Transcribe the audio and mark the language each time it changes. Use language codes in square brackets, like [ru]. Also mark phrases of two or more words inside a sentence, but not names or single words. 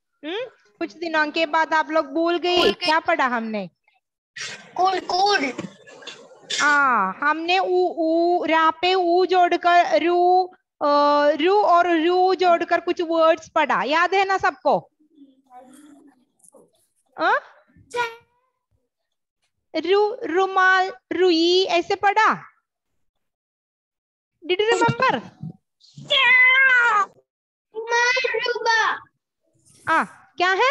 [hi] कुछ दिनों के बाद आप लोग भूल गए क्या पढ़ा हमने? [en] cool cool. [hi] हमने ऊ ऊ रा पे ऊ जोड़कर रू रू और रू जोड़कर कुछ वर्ड्स पढ़ा, याद है ना सबको? रू रुमाल रुई ऐसे पढ़ा। [en] Did you remember? [hi] क्या है?